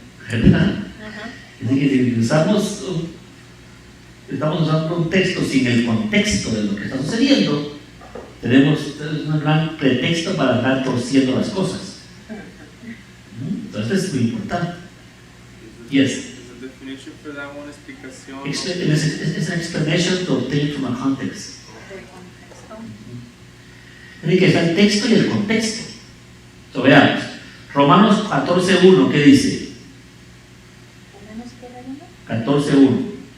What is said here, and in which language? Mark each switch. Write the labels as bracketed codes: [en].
[es] ¿Verdad? Es decir, que si estamos usando un texto sin el contexto de lo que está sucediendo, tenemos un gran pretexto para andar torciendo las cosas. Entonces es muy importante. [en] Yes. Is the definition for that one explicación? It's an explanation to obtain from a context. [es] Es decir, que está el texto y el contexto. So, veamos. Romanos 14.1, ¿qué dice? 14.1.